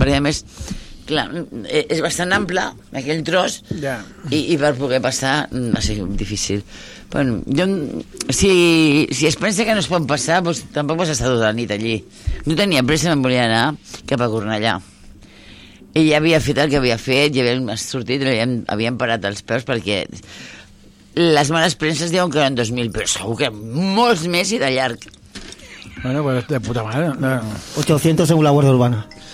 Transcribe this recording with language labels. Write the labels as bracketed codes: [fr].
[ca] Perquè, a més, clar, és bastant ample, aquell tros. Yeah. I per poder passar va ser difícil. Bueno, jo, si es pensa que no es pot passar, pues, tampoc vas estar tota la nit allí. No tenia pressa, me'n volia anar cap a Cornellà. I ja havia fet el que havia fet, ja havíem sortit, havíem parat els peus, perquè les males premses diuen que eren 2.000, però segur que molts més i de llarg. [es] Bueno, pues de puta madre. 800 según la Guardia Urbana.